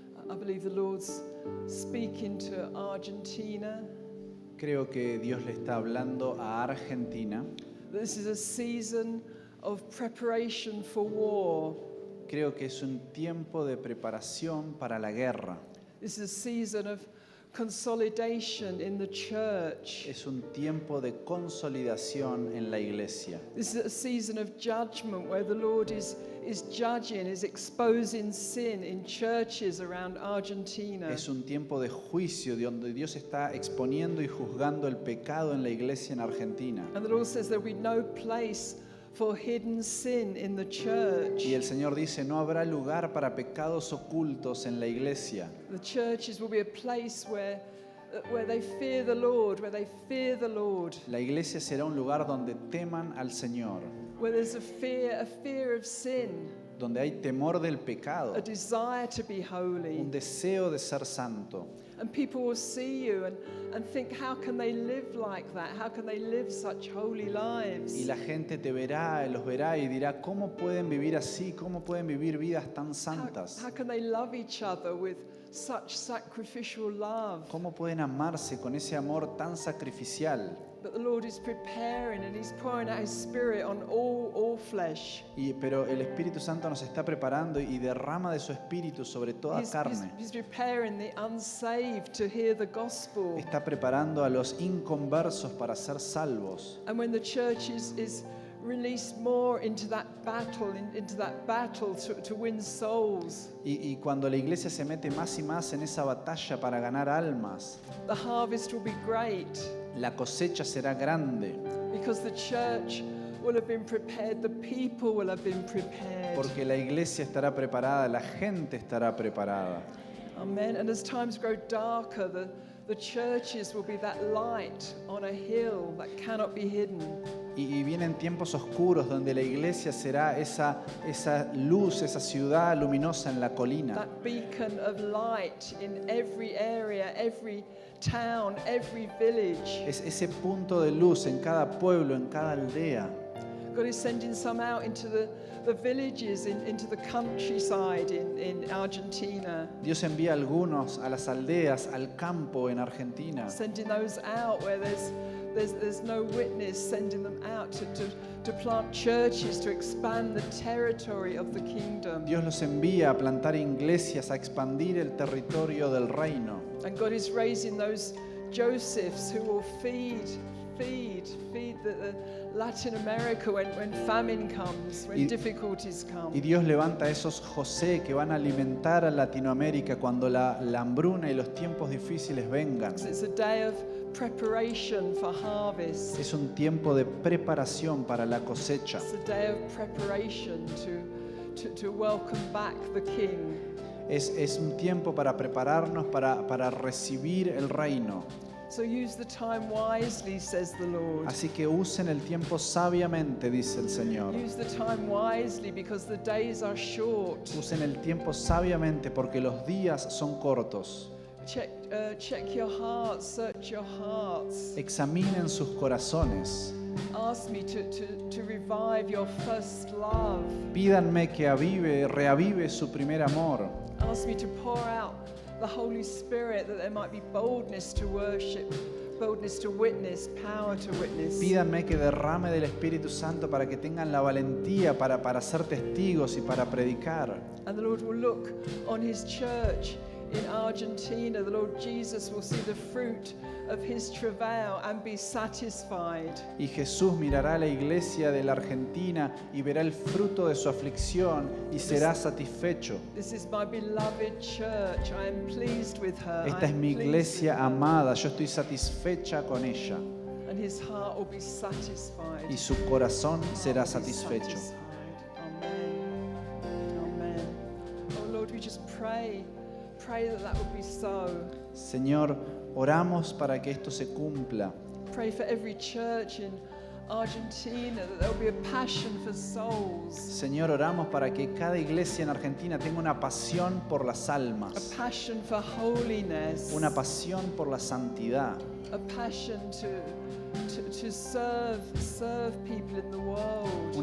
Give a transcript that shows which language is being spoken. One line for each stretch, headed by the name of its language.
English: I believe the Lord's speaking to Argentina.
Spanish: Creo que Dios le está hablando a Argentina.
English: This is a season of preparation for war.
Spanish: Creo que es un tiempo de preparación para la guerra.
English: This is a season of consolidation in the church.
Spanish: Es un tiempo de consolidación en la iglesia.
English: This is a season of judgment where the Lord is judging, is exposing sin in churches around Argentina.
Spanish: Es un tiempo de juicio donde Dios está exponiendo y juzgando el pecado en la iglesia en Argentina.
English: And the Lord says there will be no place for hidden sin in the church.
Spanish: Y el Señor dice, no habrá lugar para pecados ocultos en la iglesia.
English: The churches will be a place where they fear the Lord, where they fear the Lord.
Spanish: La iglesia será un lugar donde teman al Señor,
English: Where there's a fear of sin,
Spanish: donde hay temor del pecado,
English: a desire to be holy.
Spanish: un deseo de ser santo.
English: And people will see you and think, how can they live like that? How can they live such holy lives?
Spanish: Y la gente te verá, los verá y dirá, ¿cómo pueden vivir así? ¿Cómo pueden vivir vidas tan santas?
English: How can they love each other with such sacrificial love?
Spanish: ¿Cómo pueden amarse con ese amor tan sacrificial?
English: But the Lord is preparing and He's pouring out His Spirit on all flesh.
Spanish: Pero el Espíritu Santo nos está preparando y derrama de su Espíritu sobre toda carne.
English: He's preparing the unsaved to hear the gospel.
Spanish: Está preparando a los inconversos para ser salvos.
English: And when the church is released more into that battle to win souls,
Spanish: Y cuando la iglesia se mete más y más en esa batalla para ganar almas,
English: the harvest will be great.
Spanish: la cosecha será grande.
English: Because the church will have been prepared, the people will have been prepared.
Spanish: Porque la iglesia estará preparada, la gente estará preparada.
English: Amen. And as times grow darker, the churches will be that light on a hill that cannot be hidden.
Spanish: Y vienen tiempos oscuros donde la iglesia será esa luz, esa ciudad luminosa en la colina.
English: That beacon of light in every area, every town, every village.
Spanish: Es ese punto de luz en cada pueblo, en cada aldea.
English: God is sending some out into the villages, into the countryside in Argentina.
Spanish: Dios envía algunos a las aldeas, al campo en Argentina.
English: Sending those out where there's no witness, sending them out to plant churches, to expand the territory of the kingdom.
Spanish: Dios los envía a plantar iglesias, a expandir el territorio del reino.
English: And God is raising those Josephs who will feed the Latin America when famine comes, when difficulties come.
Spanish: Y Dios levanta a esos José que van a alimentar a Latinoamérica cuando la hambruna y los tiempos difíciles vengan.
English: It's a day of preparation for harvest.
Spanish: Es un tiempo de preparación para la cosecha.
English: It's a day of preparation to welcome back the King.
Spanish: Es un tiempo para prepararnos para recibir el reino.
English: So use the time wisely, says the Lord.
Spanish: Así que usen el tiempo sabiamente, dice el Señor.
English: Use the time wisely because the days are short.
Spanish: Usen el tiempo sabiamente porque los días son cortos.
English: Check your hearts, search your hearts.
Spanish: Examinen sus corazones.
English: Ask me to revive your first love.
Spanish: Pídanme que reavive su primer amor.
English: Ask me to pour out the Holy Spirit that there might be boldness to worship, boldness to witness, power to witness.
Spanish: Pídanme que derrame del Espíritu Santo para que tengan la valentía para ser testigos y para predicar.
English: And the Lord will look on His church in Argentina. The Lord Jesus will see the fruit of His travail and be satisfied.
Spanish: Y Jesús mirará a la iglesia de la Argentina y verá el fruto de su aflicción y será satisfecho.
English: This is my beloved church. I am pleased with her.
Spanish: Esta es mi iglesia amada, yo estoy satisfecha con ella.
English: And his heart will be satisfied.
Spanish: y su corazón será
English: Heart will be
Spanish: satisfecho.
English: satisfied. Amen. Amen. Oh Lord, we just pray that would be so.
Spanish: Señor, oramos para que esto se cumpla.
English: Pray for every church in Argentina, that there will be a passion for souls,
Spanish: Señor, oramos para que cada iglesia en Argentina tenga una pasión por las
English: a
Spanish: almas,
English: passion for holiness,
Spanish: una pasión por la santidad,
English: a passion to serve people in the world,